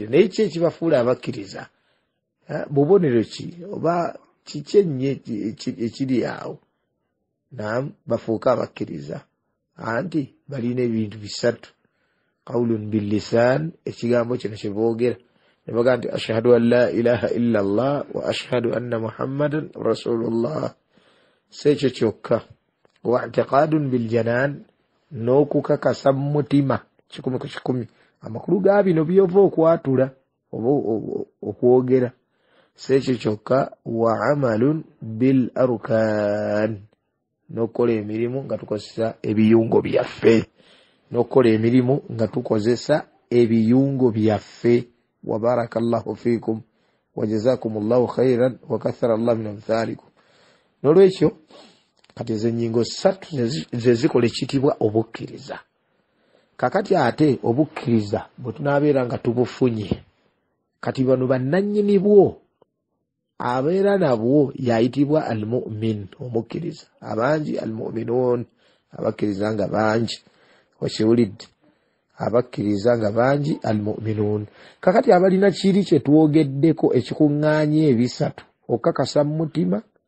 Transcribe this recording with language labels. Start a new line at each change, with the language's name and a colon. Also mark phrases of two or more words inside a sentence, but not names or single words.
Ganda: Naye ki ekibafuula abakkiriza? Bubonero ki oba kiki ennyo ekiri awo? Naam, bafuuka abakkiriza anti balina ebintu bisatu.
Arabic: قول باللسان,
Ganda: ekigambo kino kye boogera ne baga nti
Arabic: أشهد أن لا إله إلا الله وأشهد أن محمدا رسول الله.
Ganda: Sekyo kyokka.
Arabic: واعتقاد بالجنان,
Ganda: n'okukakasa mu mutima 10 ku 10. Amakulu ga bino byova okwatula oba okwogera sekikyokka
Arabic: وعمل بالأركان
Ganda: nokola emirimu nga tukozesa ebiyungo byaffe nokola emirimu nga tukozesa ebiyungo byaffe
Arabic: وبارك الله فيكم وجزاكم الله خيرا وكثر الله من أمثالكم
Ganda: nolwekyo kati ezennyingo ssatu zezikola ekitibwa obukkiriza kakati ate obukkiriza bwe tunaabeera nga tubufunye kati bano bannannyini bwo abeera nabwo yayitibwa almu'min omukkiriza abangi almu'minuun abakkiriza nga bangi wakiwulidde abakkiriza nga bangi almu'minuun kakati abalina kiri kye twogeddeko ekikuŋŋaanya ebisatu okukakasa mu mutima